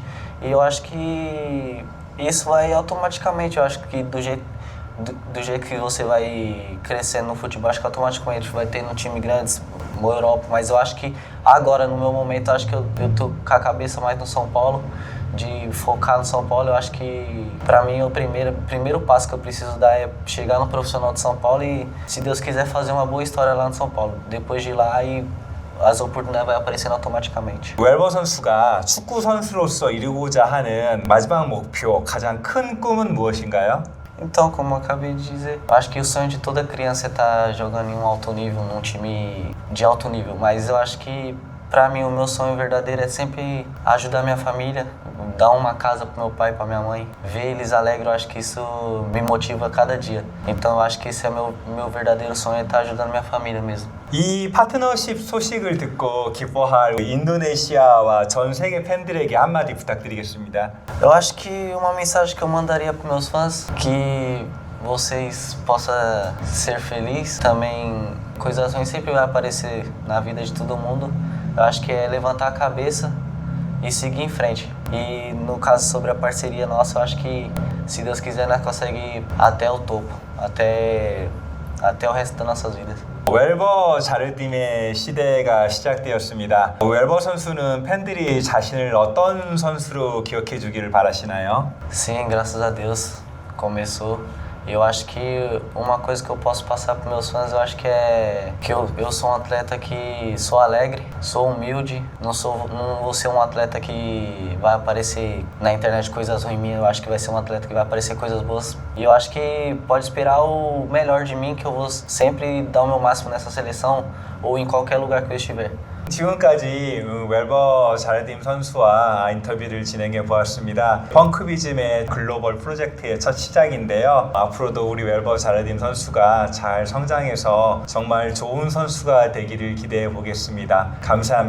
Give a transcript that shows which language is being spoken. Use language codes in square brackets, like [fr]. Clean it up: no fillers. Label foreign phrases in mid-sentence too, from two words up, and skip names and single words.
[pt] E eu acho que isso vai automaticamente, eu acho que do jeito que você vai crescendo no futebol, acho que automaticamente vai ter um time grande, na Europa, mas eu acho que agora, no meu momento, eu acho que eu tô com a cabeça mais no São Paulo, de focar no São Paulo, eu acho que pra mim o primeiro passo que eu preciso dar é chegar no profissional de São Paulo e, se Deus quiser, fazer uma boa história lá no São Paulo. Depois de ir lá, e as oportunidades vão aparecendo automaticamente. [ko] 웰버 선수가 축구 선수로서 이루고자 하는 마지막 목표, 가장 큰 꿈은 무엇인가요? [pt] Então, como eu acabei de dizer, eu acho que o sonho de toda criança é estar jogando em um alto nível, num time de alto nível. Mas eu acho que, pra mim, o meu sonho verdadeiro é sempre ajudar minha família, dar uma casa pro meu pai e pra minha mãe, ver eles alegres. Eu acho que isso me motiva a cada dia. Então, eu acho que esse é meu verdadeiro sonho, é estar ajudando minha família mesmo. [ko] 이 파트너십 소식을 듣고 기뻐할 인도네시아와 전 세계 팬들에게 한마디 부탁드리겠습니다. [pt] Eu acho que uma mensagem que eu mandaria para meus fãs, que vocês possam ser felizes. Também coisas ruins sempre vai aparecer na vida de todo mundo. Eu acho que é levantar a cabeça e seguir em frente. E no caso sobre a parceria nossa, eu acho que, se Deus quiser, nós conseguimos ir até o topo, até o resto das nossas vidas. [ko] 웰버 자르딤의 시대가 시작되었습니다. 웰버 선수는 팬들이 자신을 어떤 선수로 기억해 주기를 바라시나요? [pt] Sim, graças a Deus começou. Eu acho que uma coisa que eu posso passar para meus fãs, eu acho que é que eu sou um atleta que sou alegre, sou humilde, não vou ser um atleta que vai aparecer na internet coisas ruins minhas. Eu acho que vai ser um atleta que vai aparecer coisas boas. E eu acho que pode esperar o melhor de mim, que eu vou sempre dar o meu máximo nessa seleção ou em qualquer lugar que eu estiver. [ko] 지금까지 웰버 자르딤 선수와 인터뷰를 진행해 보았습니다. 펑크비즘의 글로벌 프로젝트의 첫 시작인데요. 앞으로도 우리 웰버 자르딤 선수가 잘 성장해서 정말 좋은 선수가 되기를 기대해 보겠습니다.